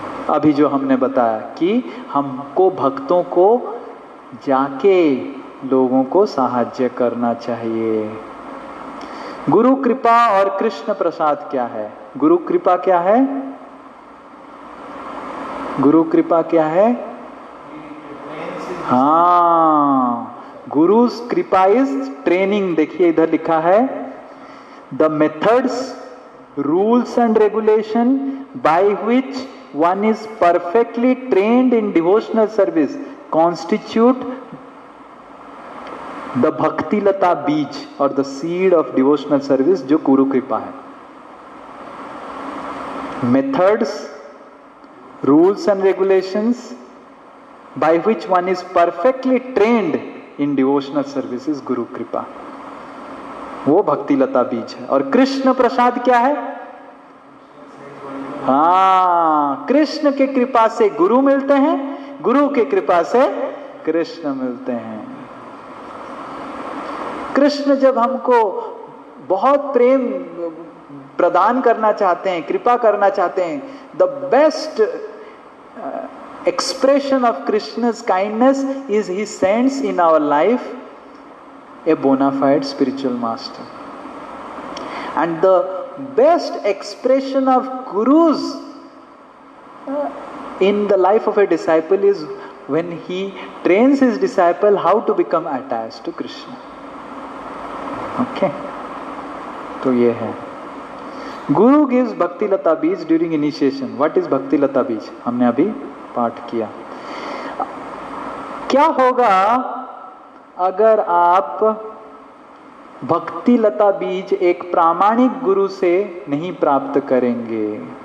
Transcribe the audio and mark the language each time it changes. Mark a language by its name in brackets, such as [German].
[Hindi] अभी जो हमने बताया कि हमको भक्तों को जाके लोगों को सहायता करना चाहिए। गुरु कृपा और कृष्ण प्रसाद क्या है? गुरु कृपा क्या है? गुरु कृपा क्या है? हाँ, गुरु कृपा [English] Is training. देखिए इधर लिखा है, the methods, rules and regulation by which one is perfectly trained in devotional service constitute the bhakti lata beej or the seed of devotional service, [Hindi] जो गुरु कृपा है। [English] methods, rules and regulations by which one is perfectly trained in devotional service is guru kripa, [Hindi] वो भक्ति लता बीज है। और कृष्ण प्रसाद क्या है? हाँ, कृष्ण के कृपा से गुरु मिलते हैं, गुरु के कृपा से कृष्ण मिलते हैं। कृष्ण जब हमको बहुत प्रेम प्रदान करना चाहते हैं, कृपा करना चाहते हैं, [English] The best expression of Krishna's kindness is he sends in our life a bona fide spiritual master. And the best expression of Guru's in the life of a disciple is when he trains his disciple how to become attached to Krishna. Okay? [Hindi] तो ये है. [English] Guru gives Bhakti Lata Beej during initiation. What is Bhakti Lata Beej? [Hindi] हमने अभी पाठ किया. क्या होगा अगर आप भक्ति लता बीज एक प्रामाणिक गुरु से नहीं प्राप्त करेंगे?